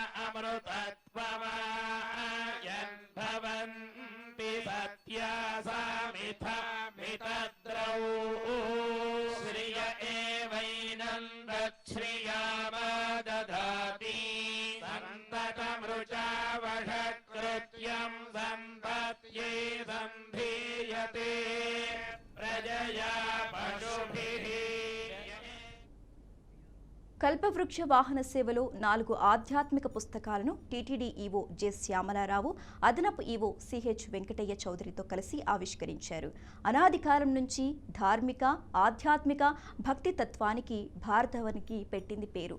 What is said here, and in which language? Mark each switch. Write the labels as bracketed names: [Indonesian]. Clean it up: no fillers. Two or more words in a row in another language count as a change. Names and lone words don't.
[Sanskrit] अमृतत्वमायन् भवन्ति सत्यासामिथमितद्रौ श्रिय एवैनं दच्छ्रियामा दधाति सन्ततमृचावषत्कृत्यं सम्पत्ये सम्धीयते प्रजया पशुभिः [Telugu] కల్పవృక్ష వాహన సేవలో 4 ఆధ్యాత్మిక పుస్తకాలను టీటీడీ ఈవో జె శ్యామలారావు అదనపు ఈవో సిహెచ్ వెంకటయ్య చౌదరితో కలిసి ఆవిష్కరించారు. అనాది కాలం నుంచి ధార్మిక ఆధ్యాత్మిక భక్తి తత్వానికి భారతవనికి పెట్టింది పేరు.